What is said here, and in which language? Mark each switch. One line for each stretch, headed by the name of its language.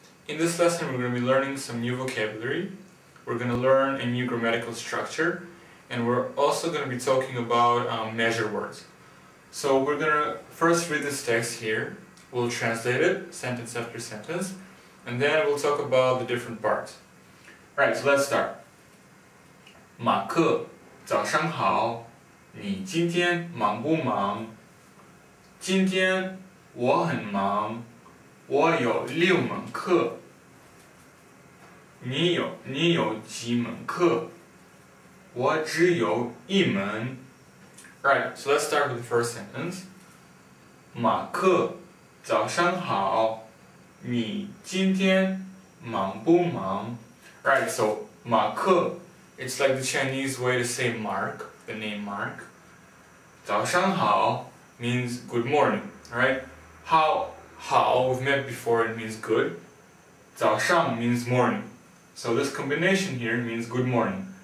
English: In this lesson we're going to be learning some new vocabulary. We're going to learn a new grammatical structure, and we're also going to be talking about measure words. So we're going to first read this text here. We'll translate it sentence after sentence, and then we'll talk about the different parts. Alright, so let's start.
Chinese: 马克，早上好，你今天忙不忙？今天我很忙。我有6门课，你有几门课？我只有1门。
English: Right, so let's start with the first sentence.
Chinese: 马克，早上好，你今天忙不忙？
English: Right, so 马克, it's like the Chinese way to say Mark, the name Mark. 早上好 means good morning, right? How we've met before, it means good. 早上 means morning. So this combination here means good morning.